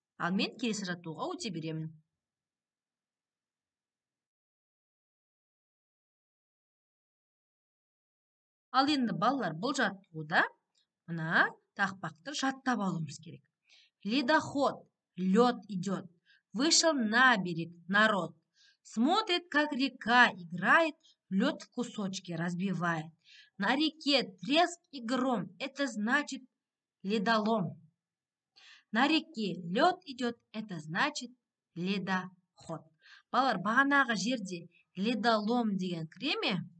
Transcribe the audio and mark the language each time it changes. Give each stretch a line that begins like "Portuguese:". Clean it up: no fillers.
Kazakh: Ал мен келесі жаттығуға өте беремін. Ал енді балалар, бұл жаттығуда мына тақпақты жаттап алуымыз керек.
Russian: Ледоход, лед идет. Вышел на берег народ. Смотрит, как река играет, лед в кусочки разбивает. На реке треск и гром, это значит ледолом. На реке лед идет, это значит ледоход.
Kazakh: Балалар, бағанағы жерде ледолом деген кіре ме?